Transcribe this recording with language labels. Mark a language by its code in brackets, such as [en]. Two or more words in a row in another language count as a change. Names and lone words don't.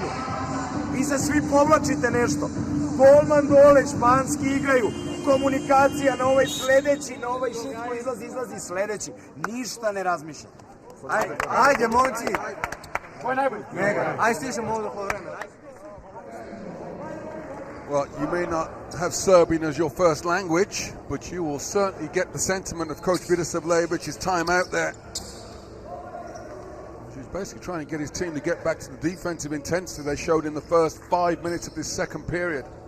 [sr] Vi se svi povlačite nešto. Golman dole, španski igraju, komunikacija na ovaj sledeći, na ovaj šut koji izlazi sledeći. Ništa ne razmišljam. Ajde, momci. Ko je najbolji? Mega. Ajde, stišemo ovdje po vremena. [en] Well, you may not have Serbian as your first language, but you will certainly get the sentiment of Coach Vidosavljević's time out there. He's basically trying to get his team to get back to the defensive intensity they showed in the first 5 minutes of this second period.